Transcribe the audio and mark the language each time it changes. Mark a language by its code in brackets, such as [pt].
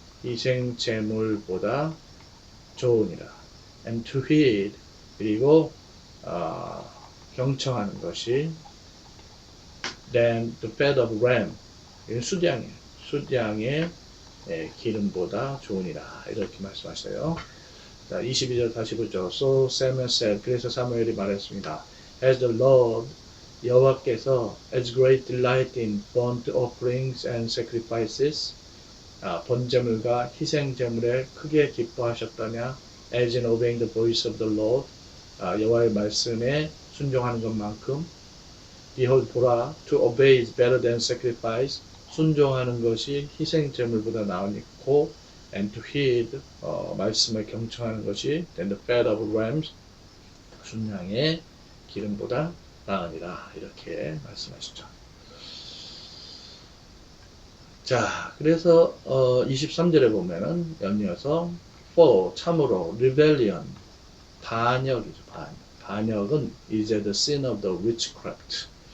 [ko] 희생 제물보다 좋으니라. [en] And to heed, [ko] 그리고 경청하는 것이 [en] than the fat of ram, [ko] 수량의 기름보다 좋으니라. 이렇게 말씀하셔요. 자, 22절 다시 보죠. [en] So Samuel said, [ko] 그래서 사무엘이 말했습니다. [en] As the Lord, [ko] 여호와께서 [en] as great delight in burnt offerings and sacrifices, [ko] 번제물과 희생제물에 크게 기뻐하셨다냐, [en] as in obeying the voice of the Lord, [ko] 여호와의 말씀에 순종하는 것만큼, [en] behold, [ko] 보라, [en] to obey is better than sacrifice, [ko] 순종하는 것이 희생제물보다 나으니고, [en] and to heed, [ko] 말씀을 경청하는 것이 [en] than the fat of rams, [ko] 순양의 기름보다 나으니라. 이렇게 말씀하시죠. 자, 그래서 23절에 보면은 연이어서 for, 참으로, rebellion, 반역이죠. [en] 반역은 is the sin of the witchcraft.